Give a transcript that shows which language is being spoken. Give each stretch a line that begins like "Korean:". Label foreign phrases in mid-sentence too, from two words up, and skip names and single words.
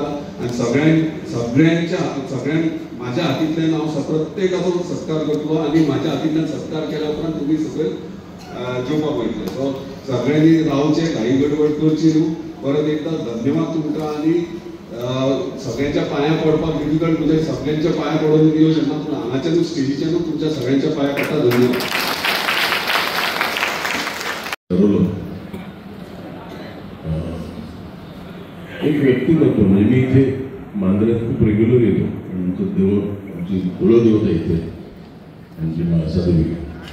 Konkani: आनी सगळ्यांक म्हाज्या हातींतल्यान हांव प्रत्येकाचो सत्कार करतलो आनी म्हाज्या हातींतल्यान सत्कार केल्या उपरांत तुमी सगळे जेवपाक वयतले. सो सगळ्यांनी रावचें घाई गडबड करची न्हू. परत एकदां धन्यवाद तुमकां आनी सगळ्यांच्या पांयां पडपाक डिफिकल्ट म्हणजे सगळ्यांच्या पांयां पडून येवं शकना पूण हांगाच्यान स्टेजीचेर तुमच्या सगळ्यांच्या पांयां पडटा. धन्यवाद.
Marathi: एक व्यक्तिमत्व म्हणजे मी इथे मांद्र्यात खूप रेग्युलर येतो. आमचं देव आमची कुलदेवता इथे आमची महासादेवी.